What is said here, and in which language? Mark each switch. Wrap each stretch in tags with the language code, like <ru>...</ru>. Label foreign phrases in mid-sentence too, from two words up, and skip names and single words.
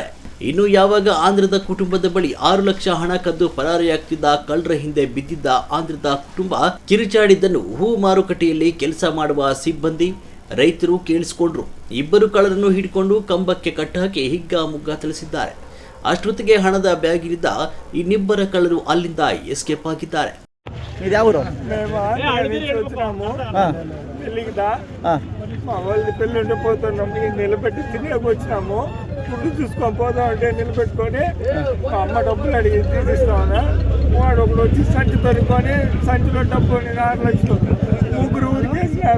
<kn>ಇನ್ನು ಯಾವಾಗ ಆಂಧ್ರದ ಕುಟುಂಬದ ಬಳಿ 6 ಲಕ್ಷ ಹಣ ಕದ್ದು ಪರಾರಿಯಾಗ್ತಿದ್ದ ಕಳ್ಳರ ಹಿಂದೆ ಬಿದ್ದಿದ್ದ ಆಂಧ್ರದ ಕುಟುಂಬ ಕಿರುಚಾಡಿದ್ದನ್ನು ಹೂ ಮಾರುಕಟ್ಟೆಯಲ್ಲಿ ಕೆಲಸ ಮಾಡುವ ಸಿಬ್ಬಂದಿ, ರೈತರು ಕೇಳಿಸಿಕೊಂಡ್ರು. ಇಬ್ಬರು ಕಳ್ಳರನ್ನು ಹಿಡಿಕೊಂಡು ಕಂಬಕ್ಕೆ ಕಟ್ಟಾಕಿ ಹಿಗ್ಗಾಮುಗ್ಗಾ ಥಳಿಸಿದ್ದಾರೆ. ಅಷ್ಟೊತ್ತಿಗೆ ಹಣದ ಬ್ಯಾಗಿನಿಂದ ಇನ್ನಿಬ್ಬರ ಕಳ್ಳರು ಅಲ್ಲಿಂದ ಎಸ್ಕೇಪ್ ಆಗಿದ್ದಾರೆ.</kn> <te>ఇది ఎవరు మా వాళ్ళది పెళ్ళి ఉంటే పోతున్నాం, నిలబెట్టి తినేకి వచ్చినాము. ఫుడ్ చూసుకొని పోదాం అంటే నిలబెట్టుకొని మా అమ్మ డబ్బులు అడిగి తీసిస్తామన్నా. వాడు ఒకడు వచ్చి సంచి పెరుకొని సంచిలో డబ్బు 6 లక్షలు ముగ్గురు ఉరికేసినారు.</te>